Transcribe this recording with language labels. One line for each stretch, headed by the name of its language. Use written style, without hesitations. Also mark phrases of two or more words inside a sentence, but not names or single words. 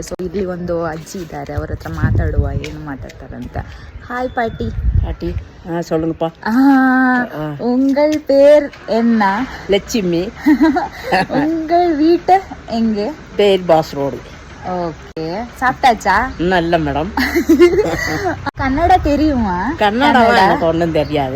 Kannada: ಸೊ ಇಲ್ಲಿ ಒಂದು ಅಜ್ಜಿ ಇದ್ದಾರೆ, ಅವ್ರ ಹತ್ರ ಮಾತಾಡುವ ಏನು ಮಾತಾಡ್ತಾರಂತ.
Tamil: ஹாய் பாட்டி. பாட்டி சொல்லுங்கப்பா. உங்கள் பேர் என்ன? லட்சுமி. உங்கள் வீட்டு எங்கே? பேர் பாஸ் ரோடு. ஓகே, சாப்பிட்டாச்சா? நல்ல மேடம். கன்னடா தெரியுமா? கன்னடா எனக்கு ஒன்றும் தெரியாது.